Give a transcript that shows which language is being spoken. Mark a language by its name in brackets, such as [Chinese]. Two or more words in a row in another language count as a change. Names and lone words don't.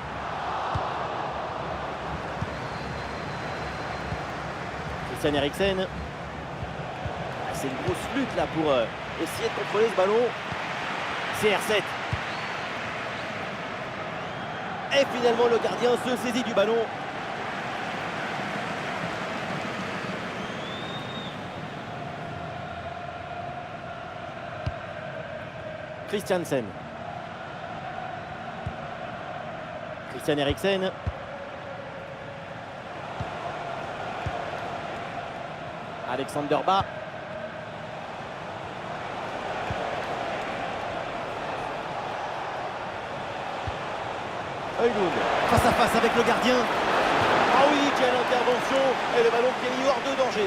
[French] Christian Eriksen. C'est une grosse lutte là pour essayer de contrôler ce ballon. CR7. Et finalement le gardien se saisit du ballon. Christiansen. Christian Eriksen. Alexander Bas. Højlund, face à face avec le gardien. Ah oui, quelle intervention. Et le ballon qui est mis hors de danger.